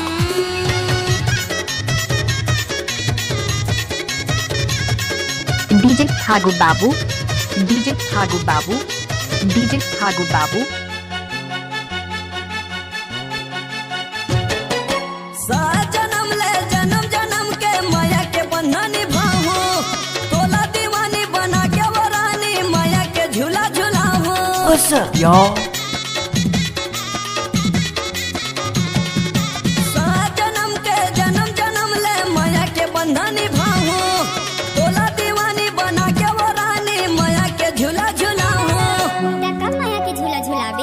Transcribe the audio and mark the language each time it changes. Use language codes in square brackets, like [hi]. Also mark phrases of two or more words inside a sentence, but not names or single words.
[hne] डीजे फागू बाबू, डीजे फागू बाबू, डीजे फागू बाबू। जन्म ले जन्म जन्म के माया के बंधन निभाहू। तोला दीवानी बना के वो रानी माया के झूला झुलाहू। [en] What's up, y'all? [hne] जन्म के जन्म जन्म ले माया के बंधन निभाहू। तोला दीवानी बना के वो रानी माया के झूला झुलाहू। कब माया के झूला झुलाबे